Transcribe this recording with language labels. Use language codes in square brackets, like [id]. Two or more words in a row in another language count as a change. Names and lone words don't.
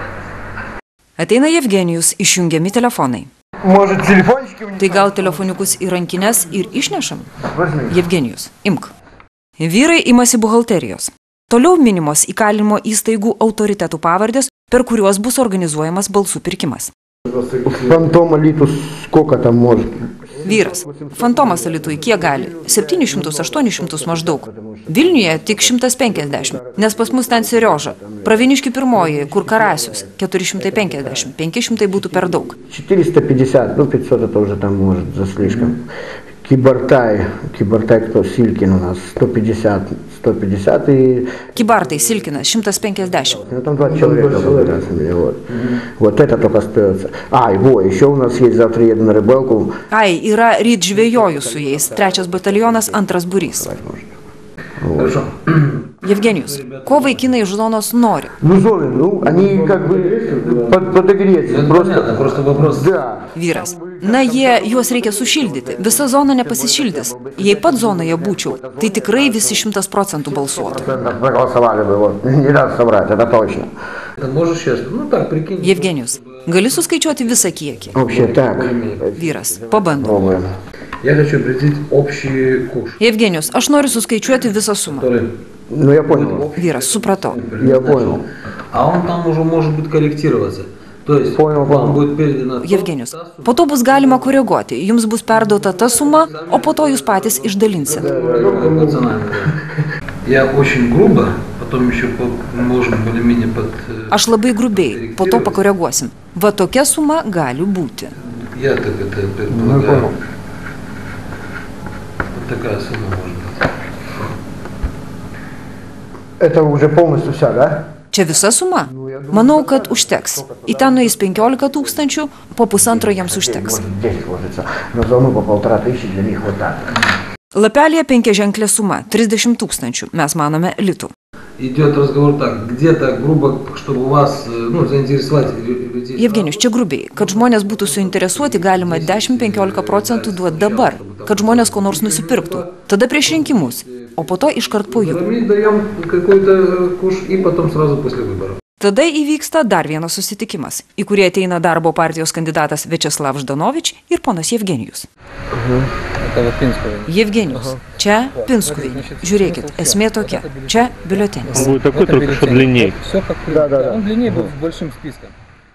[lt] Ateina Jevgenijus, išjungiami telefonai. Tai gal telefoniukus į rankinės ir išnešam? Jevgenijus, imk. Vyrai imasi buhalterijos. Toliau minimos įkalinimo įstaigų autoritetų pavardės, per kuriuos bus organizuojamas balsų pirkimas. [ru] Фантом Алитус сколько там может? [lt] Vyras. Fantomas Alitui kiek gali? 700-800 maždaug. Vilniuje tik 150, nes pas mus ten Serioža. Praveniškių 1, kur Karasius, 450, 500 būtų per daug. [ru] 450, 500 это уже там может за слишком. Kybartai кто? Silkin у нас 150 и... [lt] Kybartai Silkinas 150. [ru] Ну там 20 человек. Вот это только остается. Еще у нас есть завтра еду на рыбалку. [lt] Yra ryt žvejoju su jais, 3 batalionas, 2 būrys. Евгениус, ko vaikinai iš zonos nori? [ru] Они как бы подогреться. Просто вопрос. [lt] Vyras. Na, juos reikia sušildyti. Visa zona nepasišildys. Jei pat zonoje būčiau, tai tikrai visi 100% balsuotų. Евгениus, gali suskaičiuoti visą kiekį? Vyras, pabandom. [ru] Я хочу определить общий куш. [lt] Евгениus, aš noriu suskaičiuoti visą sumą. [ru] Ну, я понял. [lt] Vyras, supratau. [ru] Я понял. А он там уже может быть корректироваться. То есть вам будет передано... [lt] Евгениus, po to bus galima koreguoti. Jums bus perduota ta suma, o po to jūs patys išdalinsit. [ru] Я очень грубо, потом еще можем более-менее под... [lt] Aš labai grubiai, po to pakoreguosim. Va tokia suma gali būti. [ru] Я так это предполагаю. Такая сумма может быть. Это уже полностью вся, да? [lt] Čia visa suma? Manau, kad užteks. Į ten nueis 15 000, po 1,5 jiems užteks. Lapelėje 5-ženklė suma, 30 000, mes manome litų. [ru] Идет разговор так, где-то грубо, чтобы вас, заинтересовать людей. [lt] Евgenijus, čia grubiai, kad žmonės būtų suinteresuoti, galima 10-15% duoti dabar, kad žmonės ko nors nusipirktų. Tada prieš rinkimus, o po to iškart po jų. [ru] Мы даем какой-то куш и потом сразу после выборов. [lt] Tada įvyksta dar vienas susitikimas, į kurį ateina darbo partijos kandidatas Viačeslav Ždanovič ir ponas Jevgenijus. Jevgenijus, čia Pinskuvienė. Žiūrėkit, esmė tokia. Čia biuletenis. [ru] Будет такой, только что длиннее. Да. Он длиннее будет с большим списком.